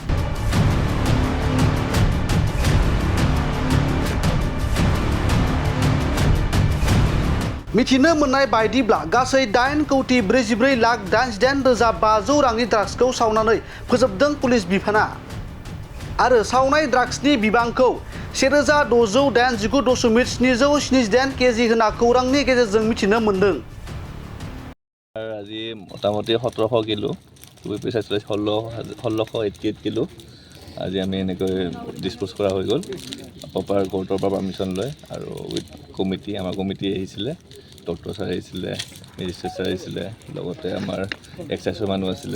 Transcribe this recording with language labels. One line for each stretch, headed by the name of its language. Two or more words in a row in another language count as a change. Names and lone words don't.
Bodo: मिथिनो मोननाय बायदिब्ला गासै 8,44,88,500 रांनि ड्राग्सखौ सावनानै फोजोबदों पुलिस बिफाना आरो सावनाय ड्राग्सनि बिबांखौ 1,689.778 केजि होना खौरांनि गेजेरजों मिथिनो मोन्दों।
Assamese: আজি মোটামুটি 1700 কিলো, পইচা 1688 কিলো আজি আমি এনেকৈ ডিছপ'জ কৰা হৈ গ'ল প্ৰপাৰ কোৰ্টৰ পৰা পাৰ্মিশ্যন লৈ আৰু
English: with committee,
Assamese: আমাৰ কমিটি আহিছিলে, ডক্টৰ ছাৰ আহিছিলে, মেজিষ্ট্ৰেট ছাৰ আহিছিলে, লগতে আমাৰ এক্সাইজৰ মানুহ আছিলে।